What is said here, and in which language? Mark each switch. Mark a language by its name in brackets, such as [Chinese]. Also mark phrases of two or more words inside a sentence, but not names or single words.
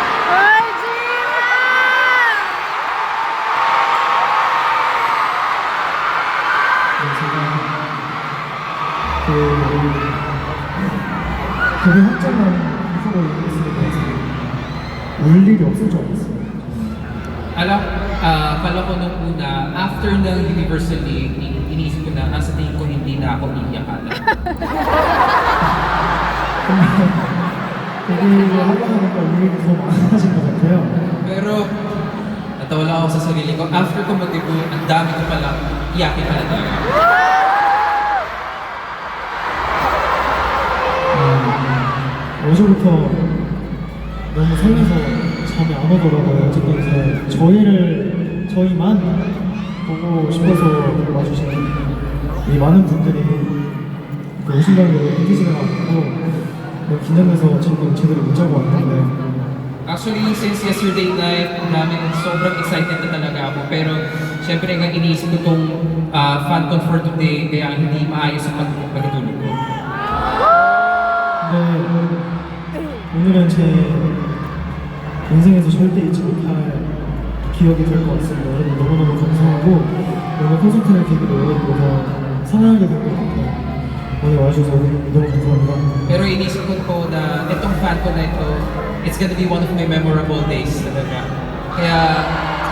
[Korean] 되게 확정한 후보를 했으니까 울 일이 없을 줄 알았어요. [Filipino] Akala ko nung una, after ng Universal League, iniisip ko na, sa tingin ko hindi na ako iiyak ata. [Korean] 되게 하고 나니까 울 일이 더 많아진 것 같아요. [Filipino] Pero, natawa lang ako sa sarili ko, after ko mag-debut, ang dami ko palang iyakin pala talaga. [Korean] 어제부터 너무 설레서 잠이 안 오더라고요. 어쨌든 저희만 보고 싶어서 와주시는 이 많은 분들이 오신다고 힘드시는 것 같고 너무 긴장돼서 지금 제대로 못 자고 왔는데 [English] Actually, since yesterday night [Filipino] namin, sobrang excited na talaga ako. Pero, syempre nga iniisip ko itong FanCon for today, kaya hindi maayos ang pagtulog ko. [Korean] 오늘은 제 인생에서 절대 잊지 못할 기억이 될 것 같습니다. 여러분 너무너무 감사하고 오늘 콘서트를 계기로 여러분들 더 사랑하게 될 것 같아요. 오늘 와주셔서 너무 감사합니다. [Filipino] Pero inisip ko po na itong FanCon na ito, [English] it's gonna be one of my memorable days talaga. Kaya